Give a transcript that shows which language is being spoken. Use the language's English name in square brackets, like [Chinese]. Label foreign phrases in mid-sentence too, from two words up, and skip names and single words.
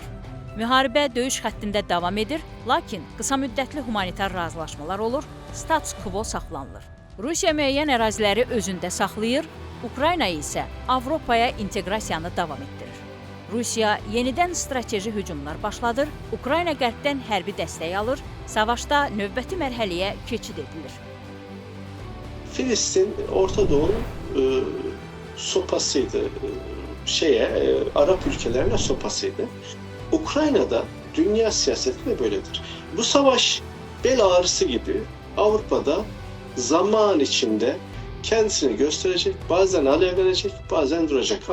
[Azerbaijani] Müharibə döyüş xəttində davam edir, lakin qısa müddətli humanitar razılaşmalar olur, status quo saxlanılır. Rusiya müəyyən əraziləri özündə saxlayır, Ukrayna isə Avropaya inteqrasiyanı davam etdirir. Rusiya yenidən strateji hücumlar başladır, Ukrayna qərbdən hərbi dəstək alır, savaşda növbəti mərhələyə keçid edilir. [Turkish] Filistin Orta Doğu'nun sopasıydı, Arap ülkelerine sopasıydı. Ukrayna'da dünya siyaseti de böyledir. Bu savaş bel ağrısı gibi Avrupa'da zaman içinde kendisini gösterecek, bazen alevlenecek, bazen duracak.